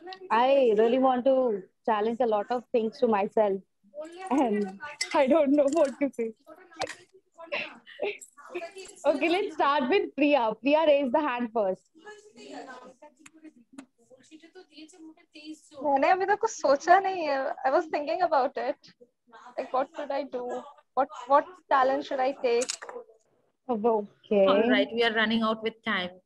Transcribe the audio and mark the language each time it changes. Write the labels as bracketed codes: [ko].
[en] I really want to challenge a lot of things to myself, and I don't know what to say. Okay, let's start with Priya. Priya, raise the hand first. [hi] मैंने अभी तक कुछ सोचा नहीं है. [en] I was thinking about it. Like, what should I do? What talent should I take? Okay. All right, we are running out with time.